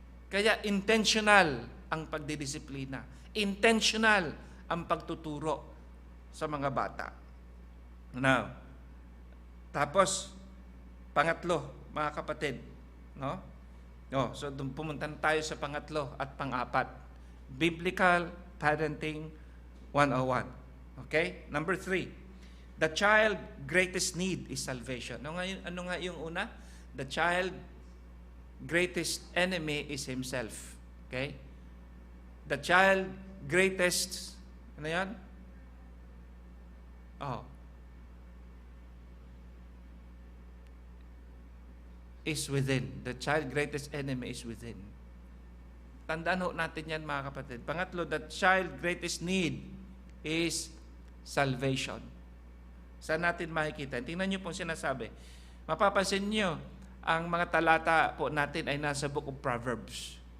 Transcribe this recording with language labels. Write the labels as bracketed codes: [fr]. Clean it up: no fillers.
[tl] Kaya intentional ang pagdidisiplina. Intentional ang pagtuturo sa mga bata. Now, tapos, pangatlo, mga kapatid, no? So, pumunta tayo sa pangatlo at pang-apat. [en] Biblical Parenting 101. Okay? Number 3, the child greatest need is salvation. [tl] Ano nga yung una? [en] The child greatest enemy is himself. Okay? The child greatest, ano yan? Is within. The child greatest enemy is within. [tl] Tandaan ho natin yan mga kapatid. [en] Pangatlo, the child greatest need is salvation. [tl] Saan natin makikita? Tingnan niyo po sinasabi. Mapapansin niyo, ang mga talata po natin ay nasa Book of Proverbs.